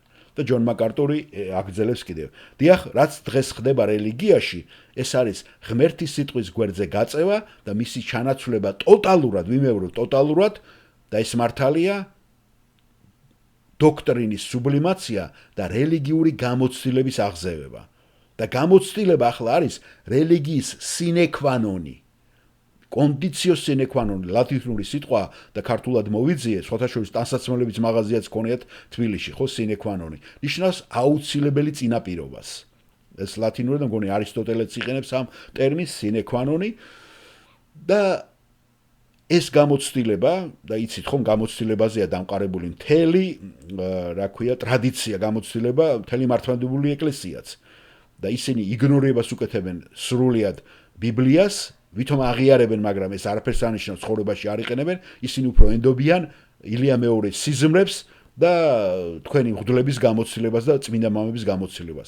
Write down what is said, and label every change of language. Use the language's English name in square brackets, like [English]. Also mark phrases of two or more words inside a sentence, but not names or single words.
[Georgian] და ჯონ მაკარტური აგრძელებს კიდევ. დიახ, რაც დღეს ხდება რელიგიაში, ეს არის ღმერთის სიტყვის გვერდზე გაწევა და მისი ჩანაცვლება ტოტალურად, ვიმეორებ ტოტალურად და ეს მართალია დოქტრინის სუბლიმაცია და რელიგიური გამოცდილების აღზევება. და გამოცდილება ახლა არის რელიგიის [Latin] sine qua non. კონდიციო sine qua non, [Georgian] ლათინური სიტყვა და ქართულად მოვიძიე, სხვათაშორის ტანსაცმელების მაღაზიაც ქონიათ თბილისში, ხო [Latin] sine qua non. [Georgian] ნიშნავს აუცილებელი წინაპირობას. ეს ლათინურად მგონი არისტოტელეც იყენებს ამ ტერმინს [Latin] sine qua non [Georgian] და ეს გამოცდილება და იცით ხომ გამოცდილებაზეა დამყარებული მთელი რა ქვია ტრადიცია გამოცდილება მთელი მართლმადიდებლური ეკლესიაც და ისინი იგნორებას უკეთებენ სრულიად ბიბლიას ვითომ აღიარებენ მაგრამ ეს არაფერს არ ნიშნავს ცხოვრებაში არ იყენებენ ისინი უფრო ენდობიან ილია მეორის სიზმრებს და თქვენი მღვდლების გამოცდილებას და წმინდა მამების გამოცდილებას.